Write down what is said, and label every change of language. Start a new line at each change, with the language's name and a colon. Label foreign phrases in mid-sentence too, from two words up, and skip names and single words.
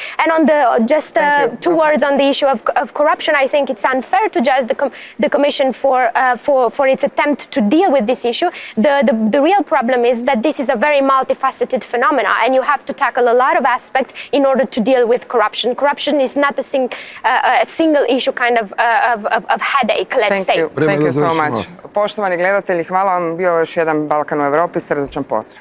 English: And on two words on the issue of corruption, I think it's unfair to judge the Commission for its attempt to deal with this issue. The real problem is that this is a very multifaceted phenomena, and you have to tackle a lot of aspects in order to deal with corruption. Corruption is not a single issue kind of headache, let's say. Thank you so much.
Croatian: Poštovani gledatelji, hvala vam. Bio je još jedan Balkan u Europi. Srdačan pozdrav.